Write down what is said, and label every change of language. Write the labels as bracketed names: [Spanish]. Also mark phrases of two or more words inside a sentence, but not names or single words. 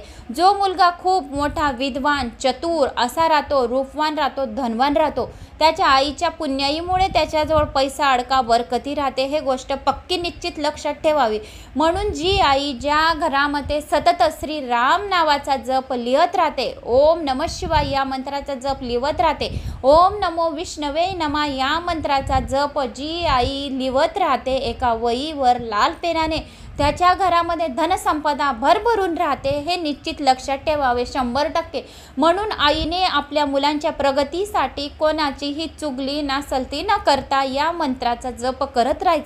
[Marathi] जो मुलगा खूप मोठा विद्वान चतुर असा राहतो, रूपवान राहतो, धनवान राहतो, त्याच्या आईच्या पुण्याईमुळे त्याच्याजवळ पैसा अडका बरकती राहते. हे गोष्ट पक्की निश्चित लक्षात ठेवावी. म्हणून जी आई ज्या घरामध्ये सतत श्री राम नावाचा जप लिहत राहते, [Sanskrit] ओम नमः शिवाय [Marathi] या मंत्राचा जप लिहत राहते, [Sanskrit] ओम नमो विष्णवे नमा [Marathi] या मंत्राचा जप जी आई लिहत राहते एका वहीवर लाल पेनाने, त्याच्या घरामध्ये धनसंपदा भरभरून राहते. हे निश्चित लक्षात ठेवावे 100%. म्हणून आईने आपल्या मुलांच्या प्रगतीसाठी कोणाचीही चुगली नासलती न करता या मंत्राचा जप करत राहायचा.